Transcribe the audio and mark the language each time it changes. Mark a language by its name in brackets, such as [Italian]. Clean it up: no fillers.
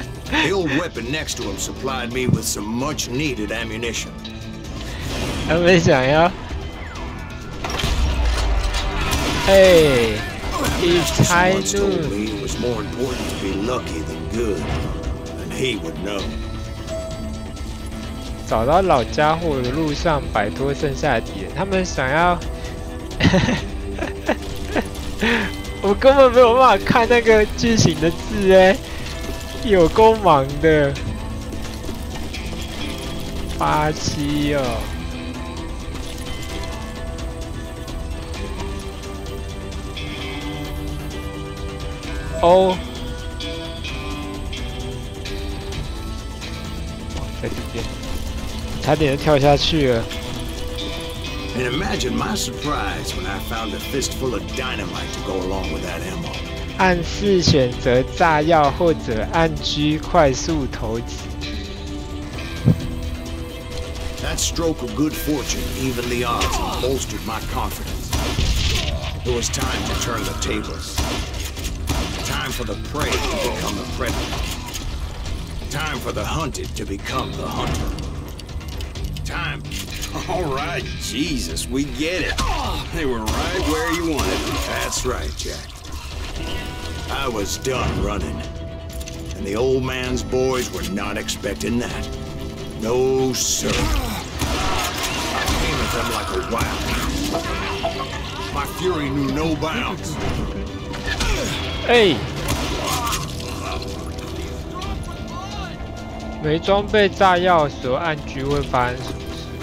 [English] The old weapon next to him supplied me with some much-needed ammunition. [Chinese] 他们想要，哎，一猜 [English] Once [Chinese] 就 [English] told me it was more important to be lucky than good, and he would know. [Chinese] 找到老家伙的路上摆脱剩下的敌人，他们想要，我根本没有办法看那个剧情的字哎，有够忙的，87哦。哦，在这边，差点就跳下去了。 [English] And imagine my surprise when I found a fistful of dynamite to go along with that ammo. [Chinese] 按4选择炸药或者按G 快速投掷。 [English] That stroke of good fortune evened the odds and bolstered my confidence. It was time to turn the tables. Time for the prey to become the predator. Time for the hunted to become the hunter. Time. All right, Jesus, we get it. They were right where you wanted them. That's right, Jack. I was done running. And the old man's boys were not expecting that. No, sir. I came at them like a wild. My fury knew no bounds. [Chinese] 哎，没装备炸药的时候按G会发生什么事？